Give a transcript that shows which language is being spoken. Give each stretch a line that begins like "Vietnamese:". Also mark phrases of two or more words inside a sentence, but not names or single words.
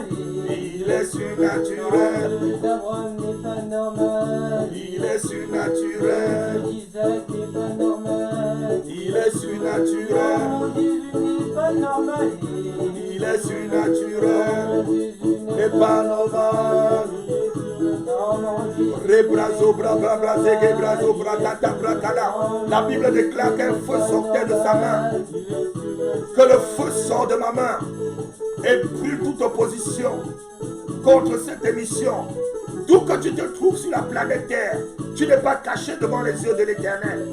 French: Il est surnaturel. Le Dieu d'Abraham n'est pas normal. Il est surnaturel. Le Dieu d'Isaac n'est pas normal. Il est surnaturel. Mon Jésus n'est pas normal. Il est surnaturel. Mon Jésus N'est pas normal. Rebrazo, bra, bra, bra, zégué, brazo, bra, tata, bra, kala. La Bible déclare qu'un feu sortait de sa main. Que le feu sort de ma main et brûle toute opposition contre cette émission. D'où que tu te trouves sur la planète Terre, tu n'es pas caché devant les yeux de l'Éternel.